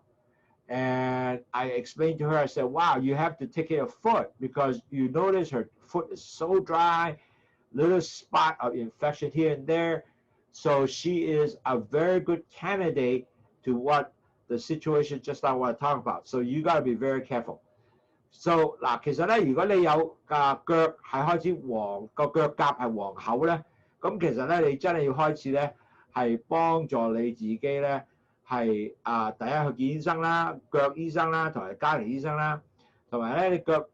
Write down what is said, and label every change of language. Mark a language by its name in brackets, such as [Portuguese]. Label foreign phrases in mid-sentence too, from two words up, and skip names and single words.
[English] And I explained to her, I said, wow, you have to take care of foot because you notice her foot is so dry, little spot of infection here and there. So she is a very good candidate to what the situation just I want to talk about. So you got to be very careful. [Cantonese] So 嗱，其實咧，如果你有腳係開始黃，個腳甲係黃厚咧，咁其實咧，你真係要開始咧，係幫助你自己咧，係第一去見醫生啦，腳醫生啦，同埋家庭醫生啦，同埋咧，你腳